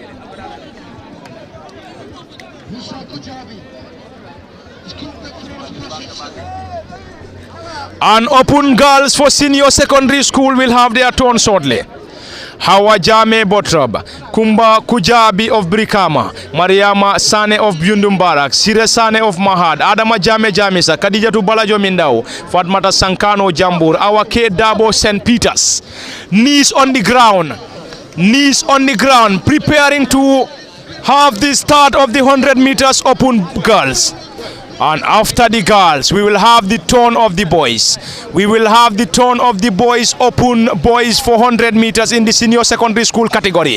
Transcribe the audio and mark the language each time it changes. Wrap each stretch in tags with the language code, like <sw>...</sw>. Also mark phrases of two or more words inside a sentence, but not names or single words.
<en>And open girls for senior secondary school will have their turn shortly. Hawa Jame Bottrop, Kumba Kujabi of Brikama, Mariama Sane of Yundum Barracks, Sire Sane of Mahad, Adama Jame Jamisa, Khadijatu Balajo Mindao, Fatmata Sankano Jambur, our K Dabo St. Peters. Knees on the ground, preparing to have the start of the 100 meters open girls. And after the girls, we will have the turn of the boys. We will have the turn of the boys, open boys for 100 meters in the senior secondary school category.</en>